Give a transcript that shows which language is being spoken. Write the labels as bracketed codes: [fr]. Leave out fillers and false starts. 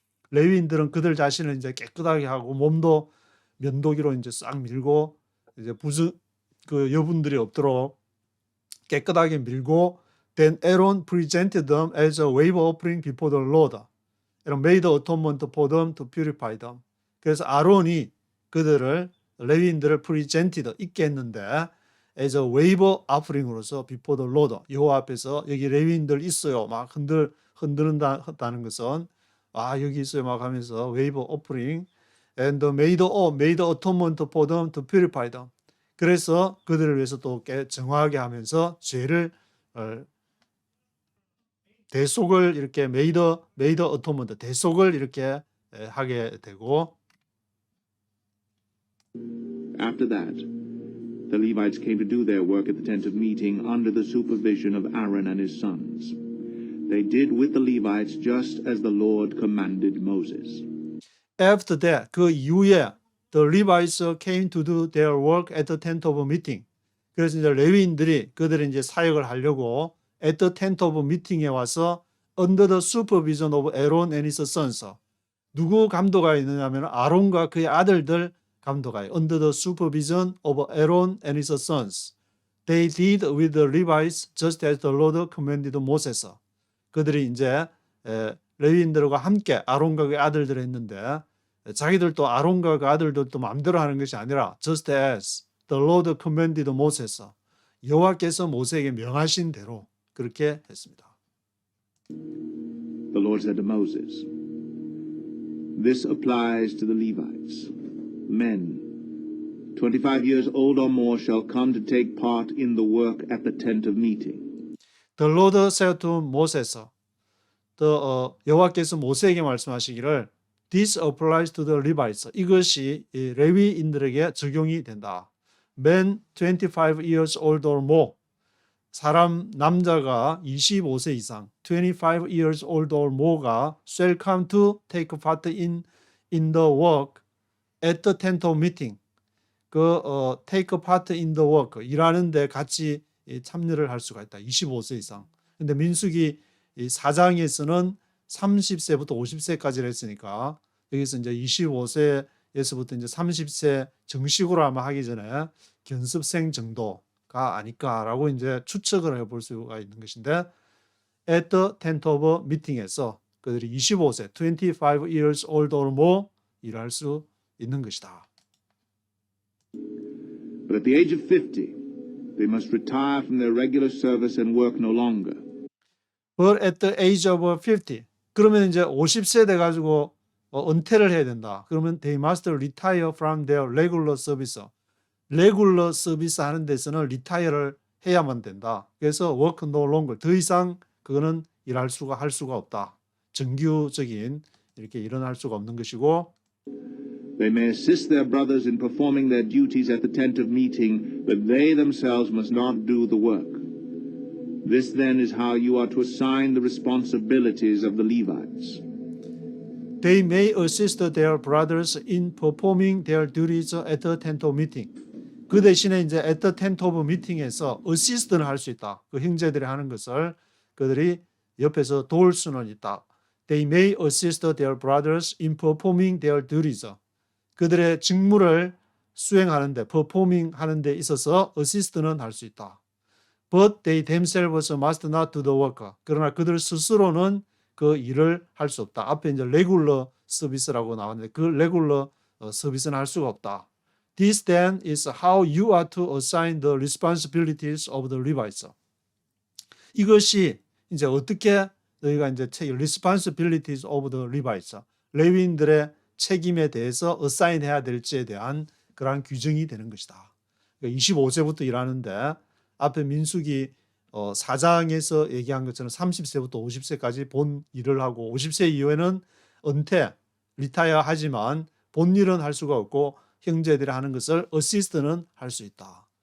[ko] 레위인들은 그들 자신을 이제 깨끗하게 하고 몸도 면도기로 이제 싹 밀고 이제 그 여분들이 없도록 깨끗하게 밀고 [en] then Aaron presented them as a wave offering before the Lord and made atonement for them to purify them. [ko] 그래서 아론이 그들을 레위인들을 프리젠티드 있게 했는데 [en] as a wave [ko] offering으로서 [en] before the Lord [ko] 여호와 앞에서 여기 레위인들 있어요 막 흔드는다는 것은 여기 있어요 막 하면서 [en] wave offering and made atonement for them to purify them. [ko] 그래서 그들을 위해서 또 정하게 하면서 죄를 대속을 이렇게 [en] made atonement [ko] 대속을 이렇게 하게 되고 [en] After that, the Levites came to do their work at the tent of meeting under the supervision of Aaron and his sons. They did with the Levites just as the Lord commanded Moses. After that, [ko] 그 이후에 [en] the Levites came to do their work at the tent of meeting. [ko] 그래서 이제 레위인들이 그들이 이제 사역을 하려고 [en] at the tent of meeting에 [ko] 와서 [en] under the supervision of Aaron and his sons. [ko] 누구 감독하에 있느냐면 아론과 그의 아들들 감독하에 [en] under the supervision of Aaron and his sons. They did with the Levites just as the Lord commanded Moses. [ko] 그들이 이제 레위인들과 함께 아론과 그의 아들들을 했는데 자기들도 아론과 그 아들들도 마음대로 하는 것이 아니라 [en] just as the Lord commanded Moses. [ko] 여호와께서 모세에게 명하신 대로 그렇게 했습니다. [en] The Lord said to Moses, "This applies to the Levites. Men, 25 years old or more shall come to take part in the work at the tent of meeting." The Lord said to Moses, [ko] 여호와께서 모세에게 말씀하시기를 [en] This applies to the Levites. [ko] 이것이 레위인들에게 적용이 된다. [en] Men 25 years old or more. [ko] 사람 남자가 25세 이상 [en] 25 years old or more가 shall come to take part in the work at the tent of meeting. take part in the work [ko] 일하는데 같이 참여를 할 수가 있다. 25세 이상. 근데 민수기 4장에서는 30세부터 50세까지를 했으니까 여기서 이제 25세에서부터 이제 30세 정식으로 아마 하기 전에 견습생 정도가 아닐까라고 이제 추측을 해볼 수가 있는 것인데 [en] at the tent of meeting에서 [ko] 그들이 25세, [en] 25 years old or more [ko] 일할 수 있는 것이다. [en] But at the age of 50, they must retire from their regular service and work no longer. But at the age of 50, [ko] 그러면 이제 50세 돼가지고 은퇴를 해야 된다. 그러면 [en] they must retire from their regular service. [ko] 레귤러 서비스 하는 데서는 retire를 해야만 된다. 그래서 [en] work no longer. [ko] 더 이상 그거는 할 수가 없다. 정규적인 이렇게 일어날 수가 없는 것이고 [en] They may assist their brothers in performing their duties at the tent of meeting, but they themselves must not do the work. This then is how you are to assign the responsibilities of the Levites. They may assist their brothers in performing their duties at the tent of meeting. [ko] 그 대신에 이제 [en] at the tent of meeting에서 [ko] assist는 할 수 있다. 그 형제들이 하는 것을 그들이 옆에서 도울 수는 있다. [en] They may assist their brothers in performing their duties. [ko] 그들의 직무를 수행하는데, performing 하는 데 있어서 assist는 할 수 있다. [en] But they themselves must not do the work. [ko] 그러나 그들 스스로는 그 일을 할 수 없다. 앞에 이제 regular 서비스라고 나왔는데 그 regular 서비스는 할 수가 없다. [en] This then is how you are to assign the responsibilities of the Levites. [ko] 이것이 이제 어떻게 너희가 이제 [en] responsibilities of the Levites, [ko] 레위인들의 책임에 대해서 assign 해야 될지에 대한 그러한 규정이 되는 것이다. 그러니까 25세부터 일하는데 앞에 민수기 4장에서 얘기한 것처럼 30세부터 50세까지 본 일을 하고 50세 이후에는 은퇴, 리타이어 하지만 본 일은 할 수가 없고 형제들이 하는 것을 어시스트는 할 수 있다.